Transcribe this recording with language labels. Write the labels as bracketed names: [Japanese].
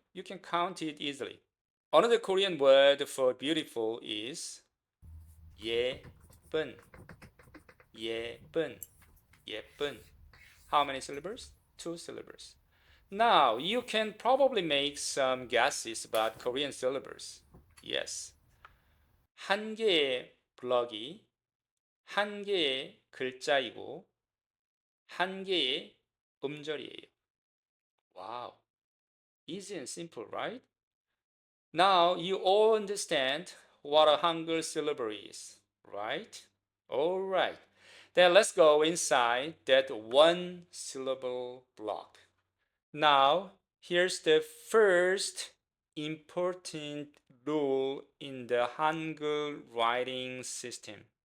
[English] You can count it easily. Another Korean word for beautiful is 예쁜. 예쁜. 예쁜. How many syllables? 2 syllables. Now, you can probably make some guesses about Korean syllables. Yes. [Korean] 한 개의 블럭이 한 개의 글자이고 한 개의 음절이에요. [English] Wow. Easy and simple, right? Now you all understand what a Hangul syllable is, right? All right. Then let's go inside that one syllable block. Now, here's the first important rule in the Hangul writing system.